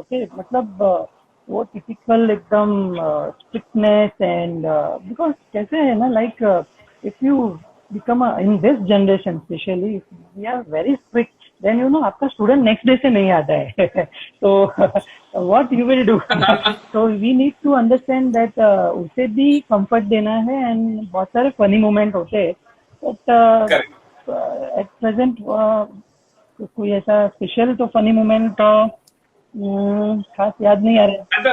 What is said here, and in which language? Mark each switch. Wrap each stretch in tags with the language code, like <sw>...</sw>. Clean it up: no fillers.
<en>Okay, मतलब वो typical एकदम स्ट्रिक्टनेस एंड बिकॉज कैसे है ना, like if you become in this generation especially if we are very strict, then you know</en> <hi>आपका स्टूडेंट नेक्स्ट डे से नहीं आता है.</hi> <en>तो what you will do? So we need to understand that</en> <hi>उसे भी कंफर्ट देना है एंड बहुत सारे फनी मोमेंट होते हैं. बट एट प्रेजेंट कोई ऐसा स्पेशल तो फनी मोमेंट खास याद नहीं आ रहा.</hi>